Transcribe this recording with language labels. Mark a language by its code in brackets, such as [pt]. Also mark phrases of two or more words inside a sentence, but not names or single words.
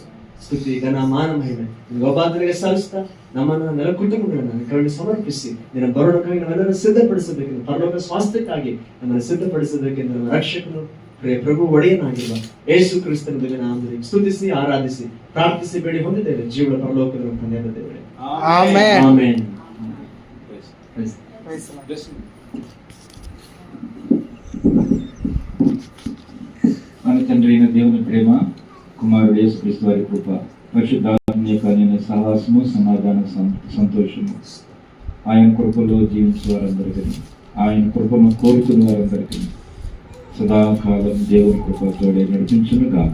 [kn] ಸ್ತುತಿ ಘನ ಮಾನ ಮಹಿಮೆ ಒಬ್ಬಾತನಿಗೆ ಸಲ್ಲಿಸ್ತಾ ನಮ್ಮನ್ನ ನೆಲ ಕುಟುಂಬಗಳನ್ನ ಕರುಣೆ ಸಮರ್ಪಿಸಿ ನಿನ್ನ ಬರೋಣಕ್ಕಾಗಿ ನಾವೆಲ್ಲರೂ ಸಿದ್ಧಪಡಿಸಬೇಕೆಂದು, ಪರಲೋಕ ಸ್ವಾಸ್ಥ್ಯಕ್ಕಾಗಿ ನಮ್ಮನ್ನು ಸಿದ್ಧಪಡಿಸಬೇಕೆಂದು ನಮ್ಮ ರಕ್ಷಕನು ಪ್ರಭು ಒಡೆಯನಾಗಿರುವ ಯೇಸು ಕ್ರಿಸ್ತನ ನಾಮದಲ್ಲಿ ಸ್ತುತಿಸಿ ಆರಾಧಿಸಿ ಪ್ರಾರ್ಥಿಸಿ ಬೇಡಿ ಹೊಂದಿದ್ದೇವೆ ಜೀವನ ಪರಲೋಕದ ತಂದೆಯಾದ ದೇವರೇ. ಆಮೆನ್. ಆಮೆನ್. [te] మన తండ్రి అయిన దేవుని ప్రేమ, కుమారుడు యేసుక్రీస్తు వారి కృప, పరిశుద్ధాత్మ యొక్క సహవాసము, సమాధాన, సంతోషము ఆయన కృపలో జీవించే వారందరికీ, ఆయన కృపను కోరుకునే వారందరికీ సదాకాలం దేవుని కృప తోడే నడిపించును గాక.